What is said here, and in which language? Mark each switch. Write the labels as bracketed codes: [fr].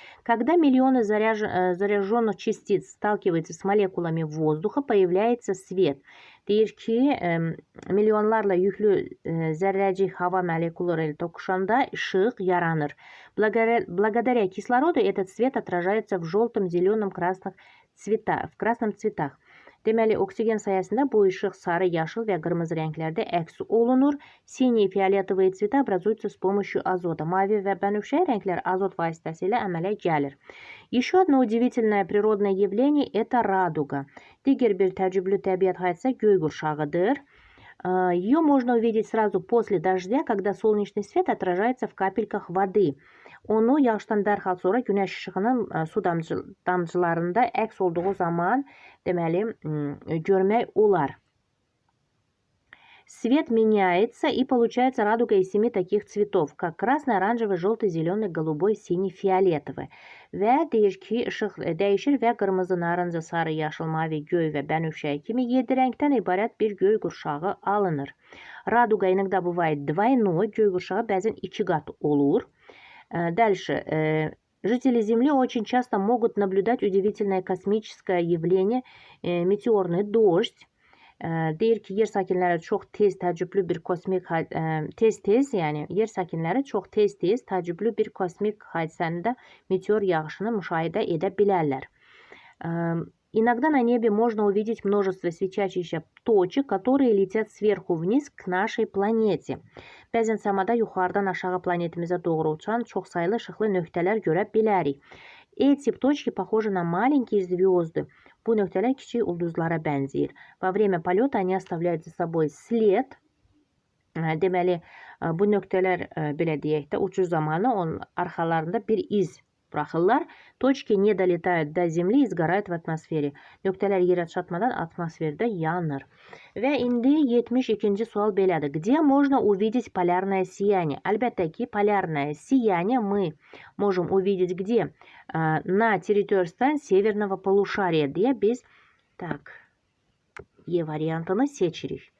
[ru] Когда миллионы заряженных частиц сталкиваются с молекулами воздуха, появляется свет. [az] Deyir ki, milyonlarla yüklü zərrəcik hava molekulları ilə toqquşanda işıq yaranır. [ru] Благодаря кислороду этот свет отражается в желтом, зеленом, красном цветах. [az] Deməli, oksigen sayəsində bu işıq sarı, yaşıl və qırmızı rənglərdə əks olunur. [ru] Синие, фиолетовые цвета образуются с помощью азота. [az] Mavi və bənövşəyi rənglər azot vasitəsilə əmələ gəlir. [ru] Еще одно удивительное природное явление – это радуга. [az] Digər bir təəccüblü təbiət hadisəsi göy qurşağıdır. [ru] Ее можно увидеть сразу после дождя, когда солнечный свет отражается в капельках воды. [az] Onu yağışdan dərhal sonra günəş işığının su damcılarında əks olduğu zaman deməli görmək olar. [ru] Свет меняется и получается радуга из 7 таких цветов, как красный, оранжевый, желтый, зеленый, голубой, синий, фиолетовый. [az] Və deyir ki, işıq dəyişir və qırmızı, narıncı, sarı, yaşıl, mavi, göy və bənövşəyi kimi 7 rəngdən ibarət bir göy qurşağı alınır. [ru] Радуга иногда бывает двойной, [az] göy qurşağı bəzən 2 qat olur. [ru] Дальше. Жители Земли очень часто могут наблюдать удивительное космическое явление – meteorный дождь. [az] Deyir ki, yer sakinləri çox tez təəccüblü bir kosmik yəni yer sakinləri çox tez təəccüblü bir kosmik hadisənin də meteor yağışını müşahidə edə bilərlər. [ru] Иногда на небе можно увидеть множество свечащихся точек, которые летят сверху вниз к нашей планете. [az] Bəzən səmada yuxarıdan aşağı planetimizə doğru uçan çox sayılı işıqlı nöqtələr görə bilərik. [ru] Эти точки похожи на маленькие звезды. [az] Bu nöqtələr kiçik ulduzlara bənzəyir. [ru] Во время полета они оставляют за собой след. [az] Deməli, bu nöqtələr belə deyək də uçuş zamanı onun arxalarında bir iz buraxırlar. [ru] Точки не долетают до Земли и сгорают в атмосфере. [az] Nöqtələr yerə çatmadan atmosferdə yanır. Və indi 72-ci sual belədir. [ru] Где можно увидеть полярное сияние? [az] Əlbəttə ki, [ru] полярное сияние мы можем увидеть где? На территории стран северного полушария [az] deyə biz E variantını seçirik.